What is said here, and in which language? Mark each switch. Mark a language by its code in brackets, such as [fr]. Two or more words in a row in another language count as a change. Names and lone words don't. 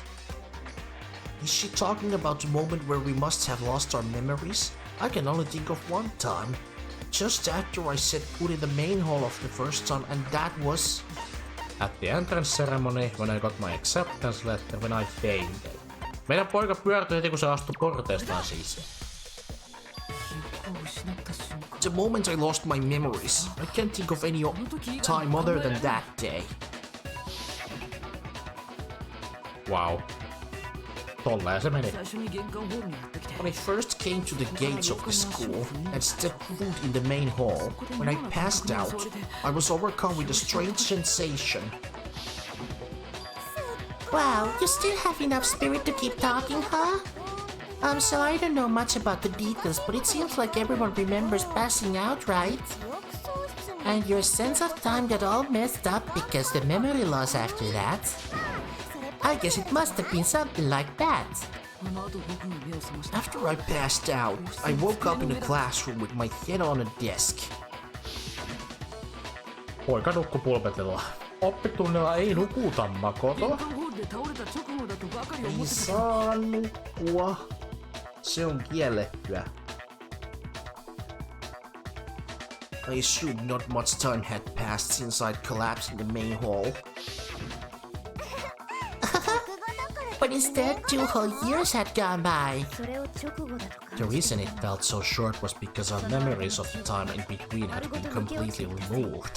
[en] Is she talking about the moment where we must have lost our memories? I can only think of one time. Just after I set foot in the main hall of the first time, and that was... At the entrance ceremony, when I got my acceptance letter, when I fainted. [fi] Meidän poika pyörtyi heti kun se astui porteistaan sisään. [en] The moment I lost my memories, I can't think of any time other than that day. Wow. [fi] Tolleen se meni. [en] When I first came to the gates of the school and stepped foot in the main hall, when I passed out, I was overcome with a strange sensation. Wow, you still have enough spirit to keep talking, huh? So I don't know much about the details, but it seems like everyone remembers passing out, right? And your sense of time got all messed up because the memory loss after that. I guess it must have been something like that. After I passed out, I woke up in a classroom with my head on a desk. [fi] Poika nukkui pulpetilla. Oppitunnilla ei nukuta, Makoto. Ei saa nukkua. Se on kiellettyä. [en] I assumed not much time had passed since I'd collapsed in the main hall. But instead, 2 whole years had gone by. The reason it felt so short was because our memories of the time in between had been completely removed.